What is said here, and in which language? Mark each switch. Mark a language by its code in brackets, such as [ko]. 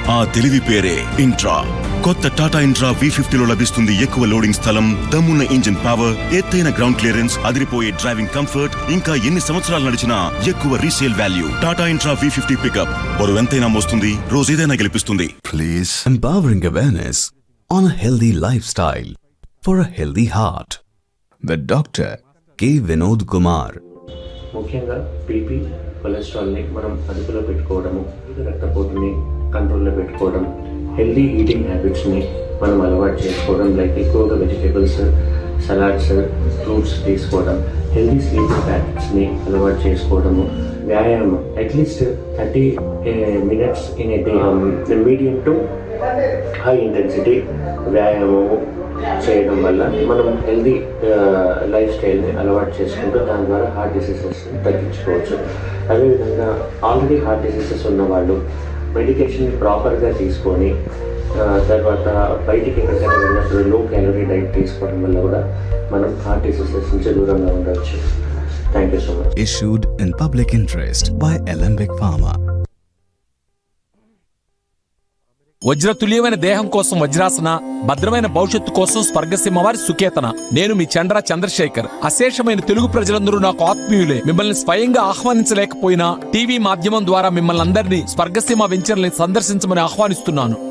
[te] ఆ తెలివి పేరే ఇంట్రా. కొత్త టాటా ఇంట్రా V50లో లభిస్తుంది ఎక్కువ లోడింగ్ స్థలం, దమ్మున్న ఇంజిన్ పవర్, ఎత్తైన గ్రౌండ్ క్లియరెన్స్, అదిరిపోయే డ్రైవింగ్ కంఫర్ట్, ఇంకా ఎన్ని సంవత్సరాలు నడిచినా ఎక్కువ resale value. Tata intra V50 pickup. బరువు ఎంతైనా మోస్తుంది, రోజేదైనా గెలిపిస్తుంది. [en] Please. Empowering awareness on a healthy lifestyle for a healthy heart. The Dr. K. Vinod Kumar. [te] ముఖ్యంగా బీపీ, కొలెస్ట్రాల్ని మనం అదుపులో పెట్టుకోవడము, రక్తపోటుని కంట్రోల్లో పెట్టుకోవడం, హెల్దీ ఈటింగ్ హ్యాబిట్స్ని మనం అలవాటు చేసుకోవడం, లైక్ ఎక్కువగా వెజిటేబుల్స్, సలాడ్స్, ఫ్రూట్స్ తీసుకోవడం, హెల్దీ స్లీపింగ్ ప్యాటర్న్స్ని అలవాటు చేసుకోవడము, వ్యాయామం at least 30 minutes in ఏ day, medium to high intensity వ్యాయామము చేయడం వల్ల మనం హెల్దీ లైఫ్ స్టైల్ని అలవాటు చేసుకుంటూ దాని ద్వారా హార్ట్ డిసీజెస్ని తగ్గించుకోవచ్చు. అదేవిధంగా ఆల్రెడీ హార్ట్ డిసీజెస్ ఉన్నవాళ్ళు మెడికేషన్ ప్రాపర్గా తీసుకొని తర్వాత బయటికి ఎక్కడికైనా వెళ్ళినప్పుడు లో క్యాలరీ డైట్ తీసుకోవడం వల్ల కూడా మనం హార్ట్ డిసీజెస్ నుంచి దూరంగా ఉండవచ్చు. [en] Thank you so much. Issued in public interest by Alembic Pharma. [te] వజ్రతుల్యమైన దేహం కోసం వజ్రాసన, భద్రమైన భవిష్యత్తు కోసం స్వర్గసీమవారి సుకేతన. నేను మీ చంద్ర చంద్రశేఖర్. అశేషమైన తెలుగు ప్రజలందరూ నాకు ఆత్మీయులే. మిమ్మల్ని స్వయంగా ఆహ్వానించలేకపోయినా టీవీ మాధ్యమం ద్వారా మిమ్మల్ని అందరినీ స్వర్గసీమ వెంచర్ని సందర్శించమని ఆహ్వానిస్తున్నాను.